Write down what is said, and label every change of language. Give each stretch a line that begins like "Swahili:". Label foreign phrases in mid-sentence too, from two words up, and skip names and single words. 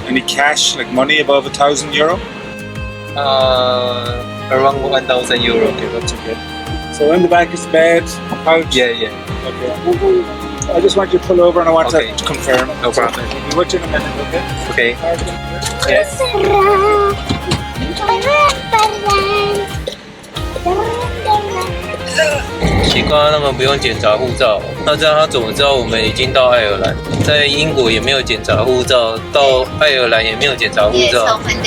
English: Any cash, like money above €1,000? Around €1,000. Okay, that's okay. So in the back is the bed, couch? Yeah. Okay. I just want you to pull over and I want to confirm. No problem. I'll be with you in a minute, okay? Okay. Yes.
Chinese: 奇怪，他們不用檢查護照，那這樣他怎麼知道我們已經到愛爾蘭？在英國也沒有檢查護照，到愛爾蘭也沒有檢查護照。